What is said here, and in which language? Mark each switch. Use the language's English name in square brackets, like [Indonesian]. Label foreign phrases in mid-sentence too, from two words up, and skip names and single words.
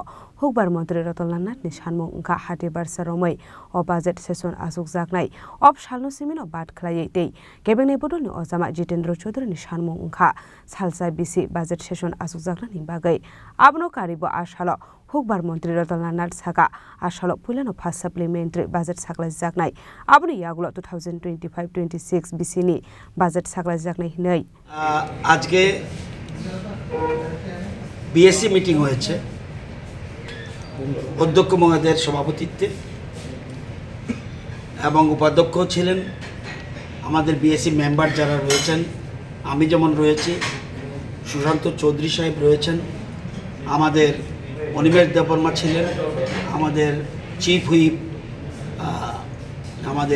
[Kok Borok] Hokbar Mantri Ratanlal Nath ni Sanmung Ungka Hatibar Saromoi o [English] Budget Session [Kok Borok] Asukjaknai ob Salno Simino Bad Khlai tei Kebengnai Bodolni Ojama Jitendra Chaudhary ni Sanmung Ungka Salsa BC [English] Budget Session [Kok Borok] Asukjaknani bagai abno karibo ashalo Hokbar Mantri Ratanlal Nath saka ashalo pulano [English] first supplementary budget [Kok Borok] saklai jaknai abno yagulo 2025-26 BC ni budget saklai jaknai hinai [Bangla] আজকে বিএসসি মিটিং হয়েছে অধ্যক্ষ মহোদয়ের সভাপতিত্বে এবং উপাধ্যক্ষ ছিলেন আমাদের বিএসসি মেম্বার যারা রয়েছেন আমি যেমন রয়েছি সুশান্ত চৌধুরী সাহেব রয়েছেন আমাদের অনিমেষ দেববর্মা ছিলেন আমাদের [English] chief whip [Bangla] আমাদের